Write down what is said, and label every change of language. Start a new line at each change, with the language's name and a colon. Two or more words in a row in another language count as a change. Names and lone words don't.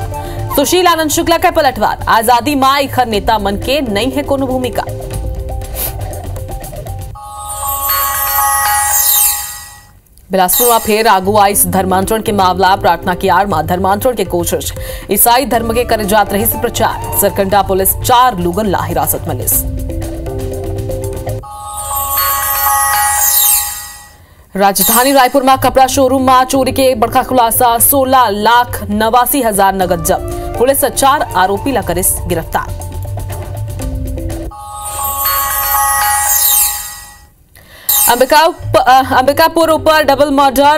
Chhattisgarhi: सुशील आनंद शुक्ला का पलटवार, आजादी मां इखर नेता मन के नहीं है कोनो भूमिका। बिलासपुर में फिर आगू आई धर्मांतरण के मामला। प्रार्थना की आड़ में धर्मांतरण की कोशिश, ईसाई धर्म के करे जात रही से प्रचार। सरकंडा पुलिस 4 लोगन ला हिरासत में लिस। राजधानी रायपुर में कपड़ा शोरूम में चोरी के बड़का खुलासा। 16,89,000 नगद जब्त। पुलिस 4 आरोपी ला करिस गिरफ्तार। अंबिकापुर ऊपर डबल मर्डर।